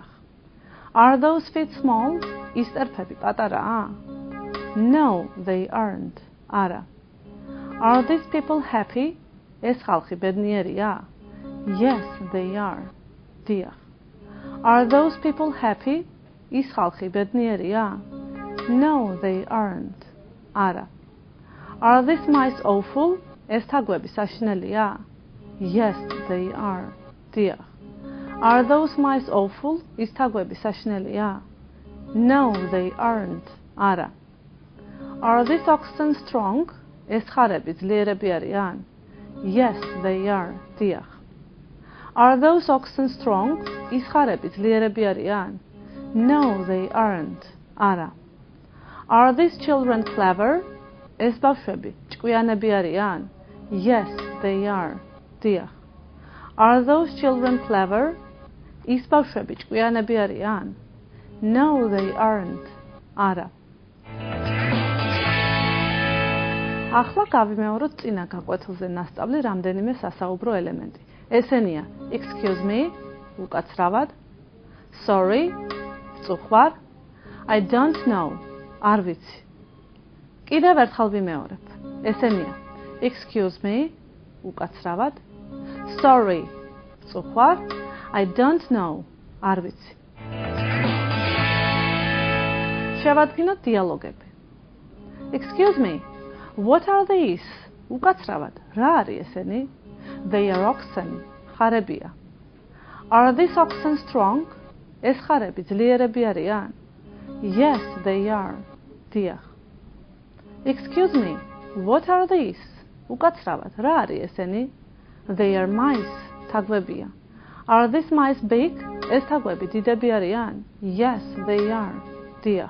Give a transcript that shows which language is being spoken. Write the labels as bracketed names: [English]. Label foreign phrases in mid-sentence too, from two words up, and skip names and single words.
[English] Are those feet small? [Georgian] ის ტერფები პატარაა? [English] No, they aren't. არა. Are these people happy? [Georgian] ეს ხალხი ბედნიერია? [English] Yes, they are. დიახ. Are those people happy? [Georgian] ის ხალხი ბედნიერია? [English] No, they aren't. არა. Are these mice awful? [Georgian] ეს თაგვები საშინელია? [English] Yes, they are. დიახ. Are those mice awful? [Georgian] ის თაგვები საშინელია? [English] No, they aren't. არა. Are these oxen strong? [Georgian] ეს ხარები ძლიერები არიან? [English] Yes, they are. დიახ. Are those oxen strong? [Georgian] ის ხარები ძლიერები არიან? [English] No, they aren't. არა. Are these children clever? [Georgian] ეს ბავშვები ჭკვიანები არიან? [English] Yes, they are. დიახ. Are those children clever? [Georgian] ის ბავშვები ჭკვიანები არიან? [English] No, they aren't. [Georgian] არა. ახლა გავიმეოროთ წინა გაკვეთილზე ნასწავლი რამდენიმე სასაუბრო ელემენტი. [English] ესენია excuse me, უკაცრავად, sorry, წუხვარ, I don't know, [Georgian] არ ვიცი. კიდევ ერთხელ ვიმეორებ. ესენია [English] excuse me, [Georgian] უკაცრავად, sorry, წუხვარ, [English] I don't know, [Georgian] არ ვიცი. შევადგინოთ დიალოგები. [English] Excuse me, what are these? [Georgian] უკაცრავად, რა არის ესენი? [English] They are oxen, ხარებია. Are these oxen strong? [Georgian] ეს ხარები ძლიერები არიან? [English] Yes, they are. დიახ. Excuse me, what are these? [Georgian] უკაცრავად, რა არის ესენი? [English] They are mice, თაგვებია. Are these mice big? [Georgian] ეს თაგვები დიდები არიან? [English] Yes, they are. დიახ.